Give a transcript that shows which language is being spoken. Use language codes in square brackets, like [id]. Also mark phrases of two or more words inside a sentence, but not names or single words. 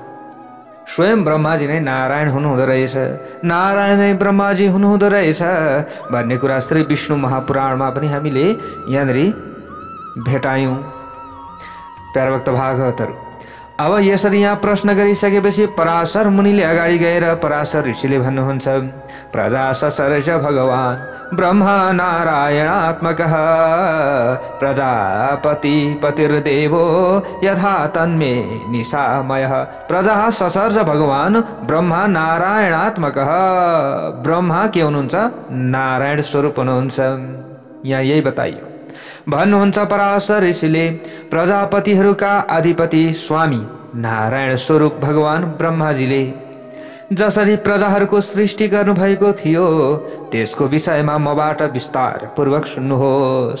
[ne] स्वयं ब्रह्माजी नै नारायण हुनुहुँदो रहेछ, नारायण नै ब्रह्माजी हुनुहुँदो रहेछ भन्ने कुरा श्री विष्णु महापुराणमा पनि हामीले यहाँनिर भेटायौं प्यारा भक्त भागवतहरू। अब यसरी यहाँ प्रश्न गरिसकेपछि पराशर मुनिले अगाडि गएर पराशर ऋषिले भन्नुहुन्छ [sa] प्रजा ससर्ज भगवान ब्रह्मा नारायणात्मकः प्रजापति पतिर्देवो यथा तन्मे निशामयः। प्रजा ससर्ज भगवान ब्रह्मा नारायणात्मकः। [ne] ब्रह्मा के हुनुहुन्छ? नारायण स्वरूप हुनुहुन्छ। यहाँ यही बताइयो। भन्नुहुन्छ पराशर ऋषिले प्रजापतिहरूका अधिपति स्वामी नारायण स्वरूप भगवान ब्रह्माजीले जसरी प्रजाहरूको सृष्टि गर्नुभएको थियो त्यसको विषयमा मबाट विस्तार पूर्वक सुन्नुहोस्।